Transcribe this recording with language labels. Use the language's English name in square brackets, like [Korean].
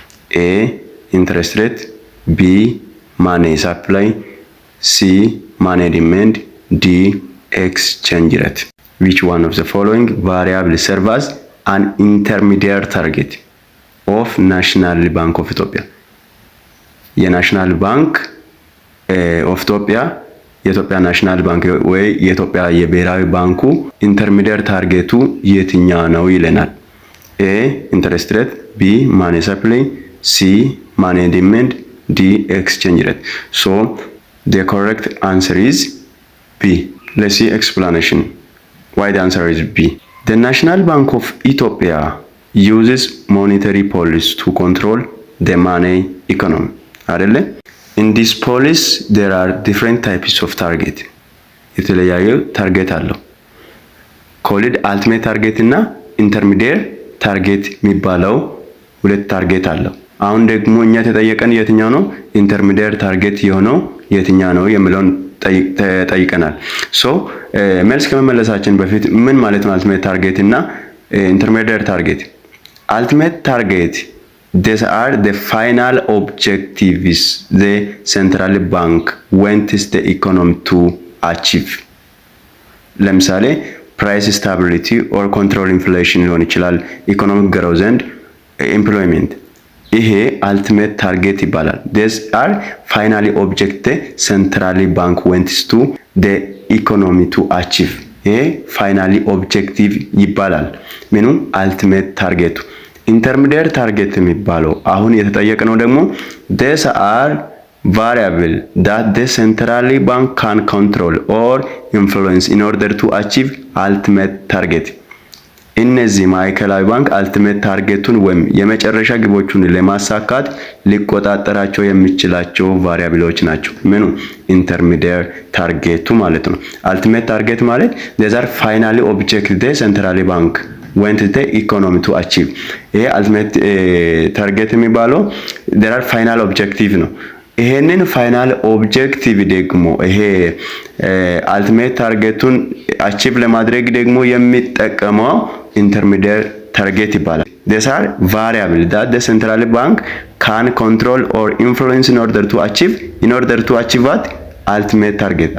[English] A interest rate, B money supply, C money demand, D exchange rate. Which one of the following variable serve as an intermediate target of National Bank of Ethiopia? [Amharic] የናሽናል ባንክ ኦፍ ኢትዮጵያ የኢትዮጵያ ናሽናል ባንክ ወይ የኢትዮጵያ የብሔራዊ ባንኩ ኢንተርሚዲየት ታርጌቱ የትኛ ነው ይለናል። ኤ ኢንተረስት ሬት፣ ቢ ማኒ ሰፕላይ፣ ሲ ማኒ ዲማንድ፣ ዲ ኤክስቼንጅ ሬት። [English] the correct answer is B. Let's see explanation why the answer is B. The National Bank of Ethiopia uses monetary policy to control the money economy. [Amharic] አይደለ? [English] In this policy there are different types of target. [Amharic] የተለያዩ ታርጌት አለው። ኮሊድ አልቲሜት ታርጌት እና ኢንተርሚዲየት ታርጌት የሚባለው ሁለት ታርጌት አለው። አሁን ደግሞ እኛ ተጠየቀን የትኛው ነው ኢንተርሚዲየት ታርጌት የሆነው የትኛው ነው የሚለውን ተጠይቀናል። መልስ ከመመለሳችን በፊት ምን ማለት ነው አልቲሜት ታርጌት እና ኢንተርሚዲየት ታርጌት? [English] አልቲሜት ታርጌት these are the final objectives the central bank wants the economy to achieve. [Amharic] ለምሳሌ [English] price stability or control inflation [Amharic] ሊሆን ይችላል። [English] ኢኮኖሚክ ግሮዝ and employment [Amharic] ይሄ [English] አልቲሜት ታርጌት [Amharic] ይባላል። [English] these are finally object the central bank wants to the economy to achieve. [Amharic] ይሄ [English] finally objective [Amharic] ይባላል። ምኑ [English] አልቲሜት ታርጌቱ። ኢንተርሚዲየት ታርጌት [Amharic] የሚባለው አሁን የተጠየቀነው ደግሞ [English] these are variable that the central bank can control or influence in order to achieve ultimate target. [Amharic] እነዚህ ማዕከላዊ ባንክ አልቲሜት ታርጌቱን ወይም የመጨረሻ ግቦቹን ለማሳካት ሊቆጣጠራቸው የሚችላቸው ቫሪያብሎች ናቸው። ምኑ ኢንተርሚዲየት ታርጌቱ ማለት ነው። አልቲሜት ታርጌት ማለት [English] these are finally object the central bank went the economy to achieve. [Amharic] ይሄ [English] አልቲሜት ታርጌት [Amharic] የሚባለው [English] there are final objective [Amharic] ነው። ይሄንን [English] ፋይናል ኦብጀክቲቭ [Amharic] ደግሞ ይሄ [English] አልቲሜት ታርጌቱን አቺቭ [Amharic] ለማድረግ ደግሞ የሚጠቀመው [English] ኢንተርሚዲየት ታርጌት [Amharic] ይባላል። [English] these are variable that the central bank can control or influence in order to achieve what ultimate target.